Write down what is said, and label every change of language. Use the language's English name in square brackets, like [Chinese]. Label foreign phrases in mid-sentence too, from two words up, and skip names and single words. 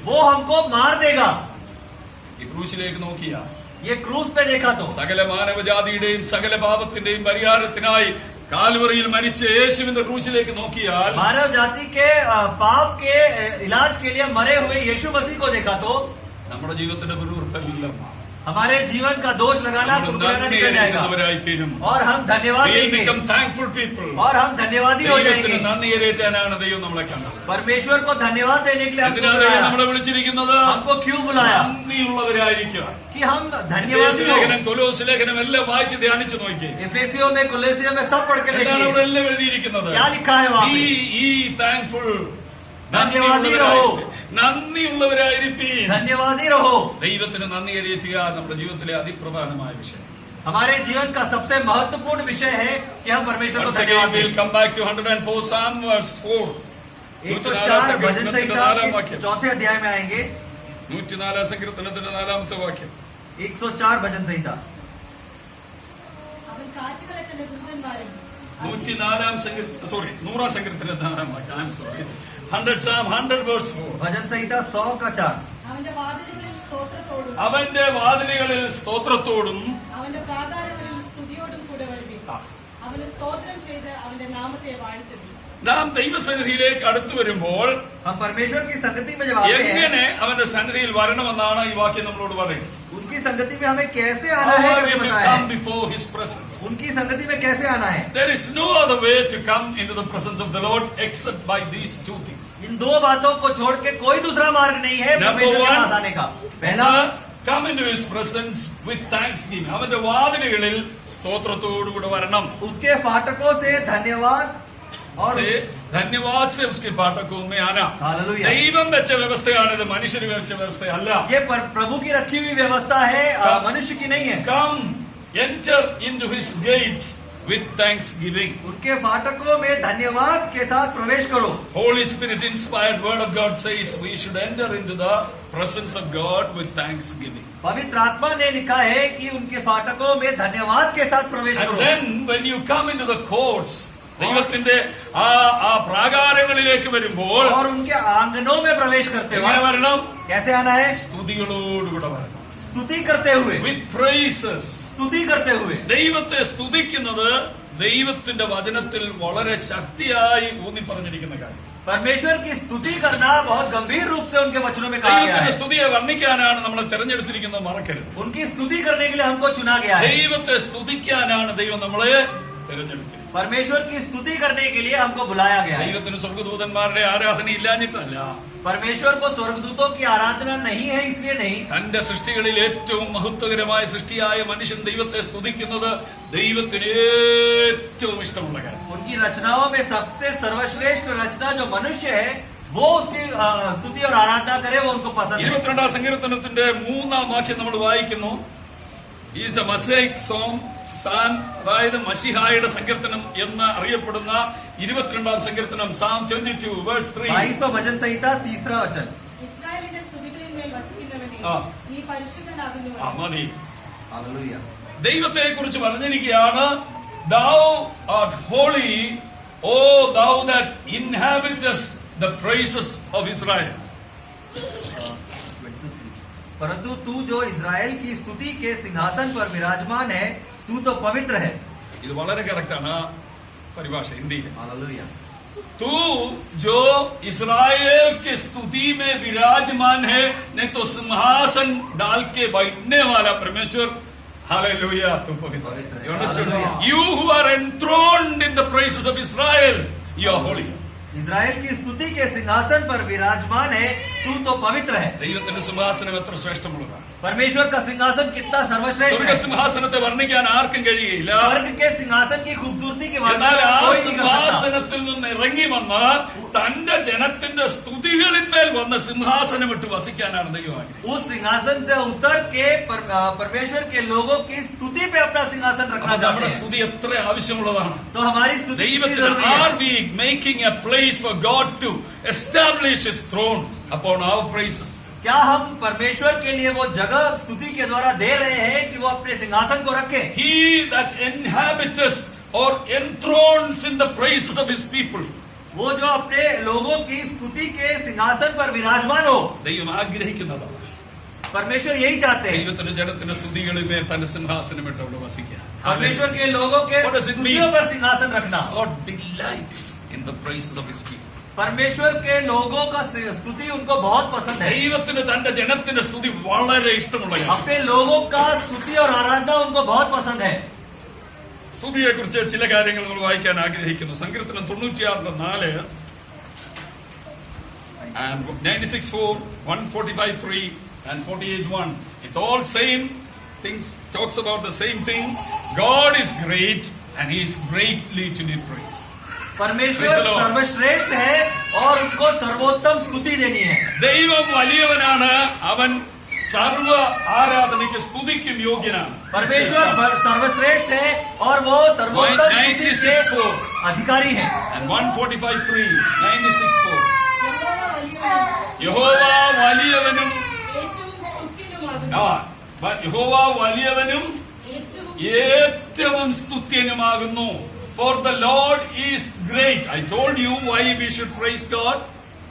[Hindi] वो हमको मार देगा। [Malayalam] ഈ ക്രൂശിലേക്ക് നോക്കിയ [Hindi] ये क्रूस पे देखा तो [Malayalam] സകല മാനവജാതിയുടെയും സകല പാപത്തിന്റെയും പരിഹാരത്തിനായി കാൽവറിയിൽ മരിച്ച യേശുവിന്റെ ക്രൂശിലേക്ക് നോക്കിയാൽ, [Hindi] मानव जाति के पाप के इलाज के लिए मरे हुए यीशु मसीह को देखा तो [Malayalam] നമ്മുടെ ജീവിതത്തിന്റെ പിറുപിറുപ്പെല്ലാം [Hindi] हमारे जीवन का दोष लगाना, कुड़कुड़ाना निकल जाएगा [Malayalam] തീരും. [Hindi] और हम धन्यवाद [English] We'll [Hindi] देंगे [English] become thankful people. [Hindi] और हम धन्यवादी हो [Malayalam] ദൈവത്തിന് [Hindi] जाएंगे। [Malayalam] നന്ദി കരേറ്റാനാണ് ദൈവം നമ്മളെ കണ്ടത്. [Hindi] परमेश्वर को धन्यवाद देने के लिए हमको [Malayalam] എന്തിനാണ് ദൈവം [Hindi] बुलाया? [Malayalam] നമ്മളെ വിളിച്ചിരിക്കുന്നത്? [Hindi] हमको क्यों बुलाया? [Malayalam] നന്ദിയുള്ളവരായിരിക്കുക. [Hindi] कि हम धन्यवादी हो। [Malayalam] ലേഖനം, കൊലോസ് ലേഖനം എല്ലാം വായിച്ച് ധ്യാനിച്ചു നോക്കി. [Hindi] एफेसियों में, कोलोसियों में सब पढ़ के [Malayalam] എന്താണ് [Hindi] देखिए [Malayalam] അവിടെ എല്ലാം എഴുതിയിരിക്കുന്നത്? [Hindi] क्या लिखा है वहाँ पे। [Malayalam] ഈ താങ്ക്ഫുൾ, [Hindi] धन्यवादी रहो, [Malayalam] നന്ദിയുള്ളവരായിരിക്കും. [Hindi] धन्यवादी रहो। [Malayalam] ദൈവത്തിന് നന്ദി കരേറ്റുക നമ്മുടെ ജീവിതത്തിലെ അതിപ്രധാനമായ വിഷയം. [Hindi] हमारे जीवन का सबसे महत्वपूर्ण विषय है कि हम परमेश्वर को [English] Once again, [Hindi] धन्यवाद [English] we'll [Hindi] दें। [English] come back to 104 Psalm verse 4. [Hindi] 104 भजन संहिता के चौथे अध्याय में आएंगे। [Malayalam] 104 സങ്കീർത്തനത്തിന്റെ 4-ാമത്തെ വാക്യം. [Hindi] 104 भजन संहिता। [Malayalam] അവൻ കാറ്റുകളെ തന്റെ ദൂതന്മാരും 104 സങ്കീർത്തനം, 100 സങ്കീർത്തനത്തിന്റെ 4-ാം വാക്യം. [English] I'm sorry. 100 Psalm 100 verse 4. [Hindi] भजन संहिता 100 का 4. [Malayalam] അവന്റെ വാതിലുകളിൽ സ്തോത്രത്തോടും അവന്റെ വാതിലുകളിൽ സ്തോത്രത്തോടും അവന്റെ പ്രാകാരങ്ങളിൽ സ്തുതിയോടും കൂടെ വരുവിൻ. അവന് സ്തോത്രം ചെയ്ത് അവന്റെ നാമത്തെ വാഴ്ത്തുവിൻ. നാം ദൈവസന്നിധിയിലേക്ക് അടുത്തു വരുമ്പോൾ [Hindi] हम परमेश्वर की संगति में जब आते हैं, [Malayalam] എങ്ങനെ അവന്റെ സന്നിധിയിൽ വരണമെന്നാണ് ഈ വാക്യം നമ്മളോട് പറയുന്നത്. [Hindi] उनकी संगति में हमें कैसे आना है [English] How are we [Hindi] करके [English] to [Hindi] बताया [English] come [Hindi] है. [English] before his presence? [Hindi] उनकी संगति में कैसे आना है. [English] There is no other way to come into the presence of the Lord except by these two things. [Hindi] इन दो बातों को छोड़ के कोई दूसरा मार्ग नहीं है [English] Number [Hindi] परमेश्वर के [English] one, [Hindi] पास आने का. पहला, [English] come into his presence with thanksgiving. [Malayalam] അവന്റെ വാതിലുകളിൽ സ്തോത്രത്തോടുകൂടെ വരണം. [Hindi] उसके फाटकों से धन्यवाद और से धन्यवाद से उसके फाटकों में आना. हालेलुया. [Malayalam] ദൈവം വെച്ച വ്യവസ്ഥയാണ് ഇത്, മനുഷ്യർ വെച്ച വ്യവസ്ഥയല്ല. [Hindi] ये प्रभु की रखी हुई व्यवस्था है, मनुष्य की नहीं है. [English] Come, enter into his gates with thanksgiving. [Hindi] उनके फाटकों में धन्यवाद के साथ प्रवेश करो. [English] Holy Spirit inspired word of God says we should enter into the presence of God with thanksgiving. [Hindi] पवित्र आत्मा ने लिखा है कि उनके फाटकों में धन्यवाद के साथ प्रवेश [English] And [Hindi] करो. [English] then when you come into the courts, [Malayalam] ദൈവത്തിന്റെ ആ പ്രാകാരങ്ങളിലേക്ക് വരുമ്പോൾ [Hindi] और उनके आंगनों में प्रवेश करते [Malayalam] എങ്ങനെ [Hindi] हुए [Malayalam] വരണം? [Hindi] कैसे आना है. [Malayalam] സ്തുതികളോടുകൂടെ വരണം. [Hindi] स्तुति करते हुए. [English] With praises. [Hindi] स्तुति करते हुए. [Malayalam] ദൈവത്തെ സ്തുതിക്കുന്നത് ദൈവത്തിന്റെ വചനത്തിൽ വളരെ ശക്തിയായി ഊന്നി പറഞ്ഞിരിക്കുന്ന കാര്യം. [Hindi] परमेश्वर की स्तुति करना बहुत गंभीर रूप से उनके वचनों में कहा गया [Malayalam] ദൈവത്തിന്റെ [Hindi] है. [Malayalam] സ്തുതിയെ വർണ്ണിക്കാനാണ് നമ്മളെ തെരഞ്ഞെടുത്തിരിക്കുന്നത്, മറക്കരുത്. [Hindi] उनकी स्तुति करने के लिए हमको चुना गया है. [Malayalam] ദൈവത്തെ സ്തുതിക്കാനാണ് ദൈവം നമ്മളെ തെരഞ്ഞെടുത്തിരിക്കുന്നത്. [Hindi] परमेश्वर की स्तुति करने के लिए हमको बुलाया गया है. [Malayalam] ദൈവത്തിന് സ്വർഗ്ഗദൂതന്മാരുടെ ആരാധന ഇല്ലാഞ്ഞിട്ടല്ല, [Hindi] परमेश्वर को स्वर्गदूतों की आराधना नहीं है इसलिए नहीं. [Malayalam] തന്റെ സൃഷ്ടികളിൽ ഏറ്റവും മഹത്വകരമായ സൃഷ്ടിയായ മനുഷ്യൻ ദൈവത്തെ സ്തുതിക്കുന്നത് ദൈവത്തിന് ഏറ്റവും ഇഷ്ടമുള്ള കാര്യം. [Hindi] उनकी रचनाओं में सबसे सर्वश्रेष्ठ रचना जो मनुष्य है वो उसकी स्तुति और आराधना करे, वो उनको पसंद है. [Malayalam] 22 സങ്കീർത്തനത്തിന്റെ 3-ാം വാക്യം നമ്മൾ വായിക്കുന്നു. [English] is a messianic song psalm, [Malayalam] അതായത് മശിഹായുടെ സങ്കീർത്തനം എന്ന് അറിയപ്പെടുന്ന 22-ാം സങ്കീർത്തനം, [English] Psalm 22 verse 3. [Hindi] 2200 भजन संहिता 3रा वचन. [Malayalam] ഇസ്രായേലിന്റെ സ്തുതികളിന്മേൽ വസിക്കുന്നവനെ ആ. നീ പരിശുദ്ധനാകുന്നു. മതി. [Hindi] हालेलुया. [Malayalam] ദൈവത്തെ കുറിച്ച് പറഞ്ഞിരിക്കുകയാണ്, [English] thou art holy, O thou that inhabitest the praises of Israel. [Hindi] परंतु तू जो इज़राइल की स्तुति के सिंहासन पर विराजमान है, तू तो पवित्र है. [Malayalam] ഇത് വളരെ കറക്റ്റാണ് പരിഭാഷ ഹിന്ദിയിൽ. [Hindi] हालेलुया. तू जो इस्राएल के स्तुति में विराजमान है, नहीं तो सिंहासन डाल के बैठने वाला परमेश्वर. हालेलुया, तू पवित्र है. [English] You understood? Hallelujah. You who are enthroned in the praises of Israel, you are holy. [Hindi] इज़राइल की स्तुति के सिंहासन पर विराजमान है, तू तो पवित्र है. [Malayalam] ദൈവത്തിന്റെ സിംഹാസനം എത്ര ശ്രേഷ്ഠമുള്ളതാണ്. [Hindi] परमेश्वर का सिंहासन कितना सर्वश्रेष्ठ [Malayalam] സ്വർഗ [Hindi] है. [Malayalam] സിംഹാസനത്തെ വർണ്ണിക്കാൻ ആർക്കും കഴിയില്ല. [Hindi] स्वर्ग के सिंहासन की खूबसूरती की बात [Malayalam] എന്നാൽ ആ [Hindi] कोई नहीं कर सकता. [Malayalam] സിംഹാസനത്തിൽ നിന്ന് ഇറങ്ങി വന്ന് തന്റെ ജനത്തിന്റെ സ്തുതികളിന്മേൽ വന്ന സിംഹാസനം ഇട്ട് വസിക്കാനാണ് ദൈവം. [Hindi] उस सिंहासन से उतर के परमेश्वर के लोगों की स्तुति पे अपना सिंहासन रखना चाहते [Malayalam] നമ്മുടെ [Hindi] हैं. [Malayalam] സ്തുതി എത്ര ആവശ്യമുള്ളതാണ്. [Hindi] तो हमारी स्तुति कितनी [Malayalam] ദൈവത്തിന് [Hindi] जरूरी [English] are [Hindi] है. [English] we making a place for God to establish his throne upon our praises? [Hindi] क्या हम परमेश्वर के लिए वो जगह स्तुति के द्वारा दे रहे हैं कि वो अपने सिंहासन को रखे. [English] He that inhabiteth or enthrones in the praises of his people. [Hindi] वो जो अपने लोगों की स्तुति के सिंहासन पर विराजमान हो. [Malayalam] ദൈവം ആഗ്രഹിക്കുന്നതാണ്. [Hindi] परमेश्वर यही चाहते हैं. [Malayalam] ദൈവത്തിന്റെ ജനത്തിന്റെ സ്തുതികളിന്മേൽ തന്റെ സിംഹാസനം ഇട്ട് അവിടെ വസിക്കാൻ. [Hindi] परमेश्वर के लोगों के [English] What does it [Hindi] स्तुतियों [English] mean? [Hindi] पर सिंहासन रखना. [English] God delights in the praises of his people. [Hindi] परमेश्वर के लोगों का स्तुति उनको बहुत पसंद है. [Malayalam] ദൈവത്തിന് തന്റെ ജനത്തിന്റെ സ്തുതി വളരെ ഇഷ്ടമുള്ള കാര്യം. अपने लोगों का स्तुति और आराधना उनको बहुत पसंद है. സ്തുതിയെ കുറിച്ച് ചില കാര്യങ്ങൾ നമ്മൾ വായിക്കാൻ ആഗ്രഹിക്കുന്നു. സങ്കീർത്തനം 96:4 and 96:4, 145:3 and 48:1. [English] It's all same things, talks about the same thing. God is great and he is greatly to be praised. [Hindi] परमेश्वर [English] Praise the Lord. [Hindi] सर्वश्रेष्ठ है और उनको सर्वोत्तम स्तुति देनी है. [Malayalam] ദൈവം വലിയവനാണ്, അവൻ സർവ ആരാധനയ്ക്ക് സ്തുതിക്കും യോഗ്യനാണ്. [Hindi] परमेश्वर सर्वश्रेष्ठ है और वो सर्वोत्तम स्तुति 96:4 के अधिकारी है. [English] and 145:3, 96:4. [Malayalam] യഹോവ വലിയവനും യഹോവ വലിയവനും ഏറ്റവും സ്തുത്യനുമാകുന്നു. യഹോവ വലിയവനും ഏറ്റവും സ്തുത്യനുമാകുന്നു. [English] For the Lord is great. I told you why we should praise God.